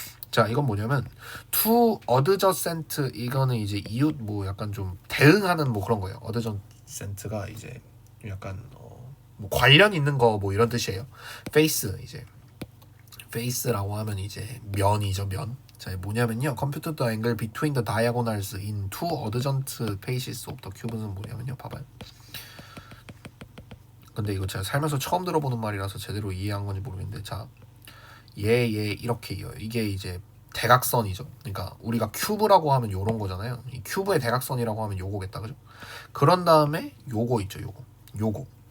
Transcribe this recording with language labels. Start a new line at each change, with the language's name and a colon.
Korean: 자 이건 뭐냐면
English: to adjacent
Korean: 이거는 이제 이웃 뭐 약간 좀 대응하는 뭐 그런 거예요. adjacent가 이제 약간 뭐 관련 있는 거 뭐 이런 뜻이에요. face 이제 face라고 하면 이제 면이죠 면. 자 뭐냐면요
English: compute the angle between the diagonals in two adjacent faces of the cube는
Korean: 뭐냐면요 봐봐요. 근데 이거 제가 살면서 처음 들어보는 말이라서 제대로 이해한 건지 모르겠는데 자 얘 이렇게 이어요. 이게 이제 대각선이죠. 그러니까 우리가 큐브라고 하면 요런 거잖아요. 이 큐브의 대각선이라고 하면 요거겠다. 그죠? 그런 다음에 요거 있죠. 요거.